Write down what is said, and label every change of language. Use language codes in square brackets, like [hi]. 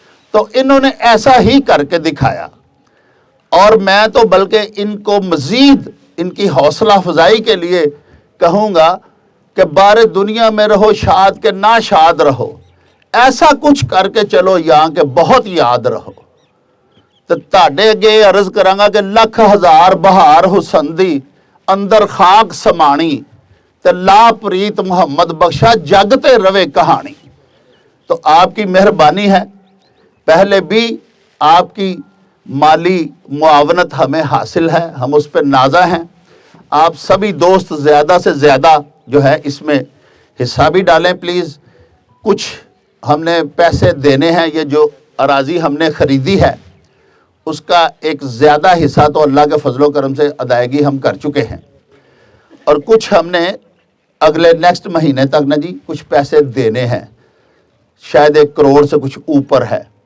[ur] تو انہوں نے ایسا ہی کر کے دکھایا، اور میں تو بلکہ ان کو مزید ان کی حوصلہ افزائی کے لیے کہوں گا کہ بار دنیا میں رہو شاد کے نہ شاد رہو، ایسا کچھ کر کے چلو یہاں کے بہت یاد رہو. [pa] تو تاڑے اگے عرض کرانگا کہ لکھ ہزار بہار حسن دی اندر خاک سمانی تے لا پریت محمد بخشا جگتے روے کہانی. [ur] تو آپ کی مہربانی ہے، پہلے بھی آپ کی مالی معاونت ہمیں حاصل ہے، ہم اس پہ نازا ہیں. آپ سبھی دوست زیادہ سے زیادہ جو ہے اس میں حصہ بھی ڈالیں پلیز. کچھ ہم نے پیسے دینے ہیں، یہ جو اراضی ہم نے خریدی ہے اس کا ایک زیادہ حصہ تو اللہ کے فضل و کرم سے ادائیگی ہم کر چکے ہیں، اور کچھ ہم نے اگلے نیکسٹ مہینے تک نا جی کچھ پیسے دینے ہیں، شاید 1 کروڑ سے کچھ اوپر ہے.